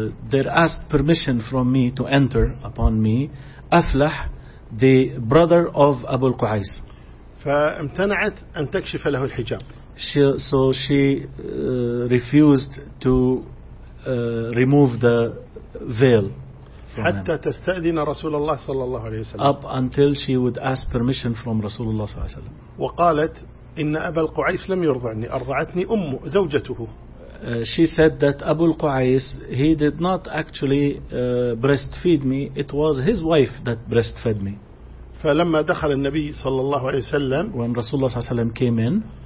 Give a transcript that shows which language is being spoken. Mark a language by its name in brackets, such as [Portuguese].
[English] they asked permission from me to enter upon me أفلح the brother of أبو القعيس [Arabic] فامتنعت أن تكشف له الحجاب [English] so she refused to remove the veil [Arabic] حتى تستأذن رسول الله صلى الله عليه وسلم [English] up until she would ask permission from [Arabic] رسول الله صلى الله عليه وسلم وقالت إن أبا القعيس لم يرضعني أرضعتني أمه زوجته [English] she said that أبو القعيس he did not actually breastfeed me it was his wife that breastfed me [Arabic] فلما دخل النبي صلى الله عليه وسلم [English] when [Arabic] رسول الله صلى الله عليه وسلم [English] came in